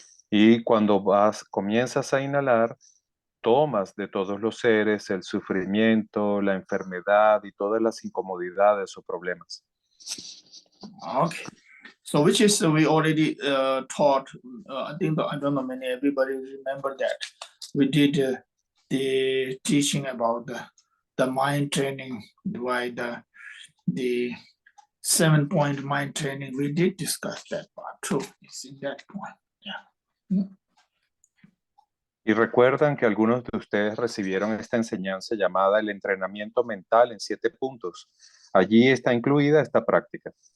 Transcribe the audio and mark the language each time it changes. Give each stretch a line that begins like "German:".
Spanish: Y cuando comienzas a inhalar, tomas de todos los seres el sufrimiento, la enfermedad y todas las incomodidades o problemas.
English: Okay, so which is we already taught. I think I don't know many everybody remember that we did the teaching about the mind training by the 7-point mind training. We did discuss that part too. It's in that point. Yeah.
Spanish: Y recuerdan que algunos de ustedes recibieron esta enseñanza llamada el entrenamiento mental en 7 puntos. Allí está incluida esta práctica.